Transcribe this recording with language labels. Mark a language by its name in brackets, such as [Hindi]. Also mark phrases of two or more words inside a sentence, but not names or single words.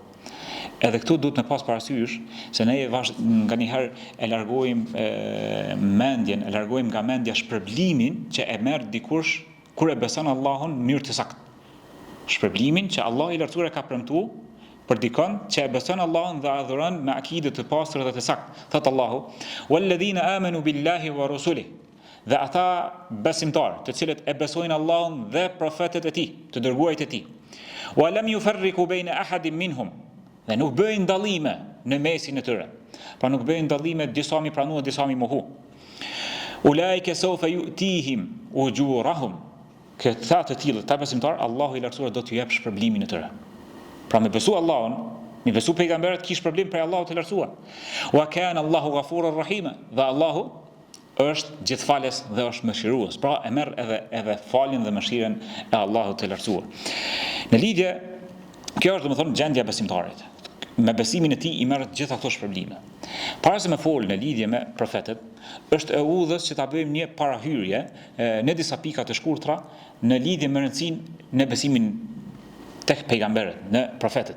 [Albanian] Edhe këtu duhet me pas parasysh se ne nganjëherë e largojmë mendjen, e largojmë nga mendja shpërblimin që e merr dikush kur e beson Allahun në mënyrë të saktë. Shpërblimin që Allah i Lartësuar ka premtuar për dikon që e beson Allahun dhe adhuron me akide të pastër dhe të saktë. Thot Allahu: [Arabic] "والذين آمنوا بالله ورسله", [Albanian] dhe ata besimtarë, të cilët e besojnë Allahun dhe profetët e tij, të dërguarit e tij. [Arabic] "ولم يفرقوا بين أحد منهم", [Albanian] dhe nuk bëjnë dallime në mesin e tyre. Pra nuk bëjnë dallime, disa mi pranua, disa mi mohu. [Arabic] "أولئك سوف يؤتيهم أجورهم", [Albanian] këta të tillë, ta besimtar, Allahu i lartësuar do t'ju jap shpërblimin e tyre. Pra me besu Allahun, me besu pejgamberët, kish shpërblim prej Allahut të lartësuar. [Arabic] "وكان الله غفورا رحيما", [Albanian] dhe Allahu është gjithfalës dhe është mëshirues. Pra e merr edhe faljen dhe mëshiren e Allahut të lartësuar. Në lidhje, kjo është domethënë gjendja e besimtarit. Me besimin e tij i merr gjitha këto shpërblime. Para se me fol në lidhje me profetët, është e udhës që ta bëjmë një parahyrje në disa pika të shkurtra në lidhje me rëndësinë në besimin tek pejgamberët, në profetët.